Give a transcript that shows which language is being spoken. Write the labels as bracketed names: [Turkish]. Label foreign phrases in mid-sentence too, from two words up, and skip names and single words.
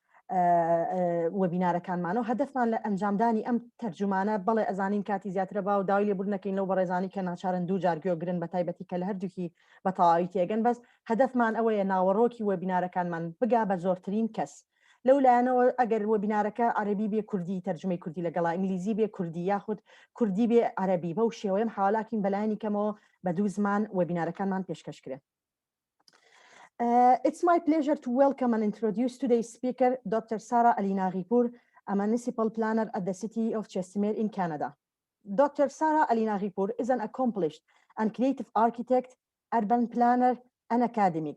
[Central Kurdish] وێبینارەکانمانەوە هەدەفمان لە ئەنجامدانی ئەم تەرجمانە بەڵێ ئەزانین کاتی زیاترە با و داوای لێبوردنەکەین لەو بەڕێزانی کە ناچارن دوو جار گوێگرن بە تایبەتی کە لە هەردووکی بە تەواوی تێگەن بەس هەدەفمان ئەوەیە ناوەڕۆکی وێبینارەکانمان بگا بە زۆرترین کەس لەولایەنەوە ئەگەر وێبینارەکە عەرەبی بێ کوردی تەرجمەی کوردی لەگەڵا ئینگلیزی بێ کوردی یاخود کوردی بێ عەرەبی بەو شێوەیەم حوالاکین بەلایەنی کەمەوە بە دوو زمان وێبینارەکانمان پێشکەشکرێت. [English] It's my pleasure to welcome and introduce today's speaker, Dr. Sara Alinaghi, a municipal planner at the city of Chesimir in Canada. Dr. Sara Alinaghi is an accomplished and creative architect, urban planner, and academic.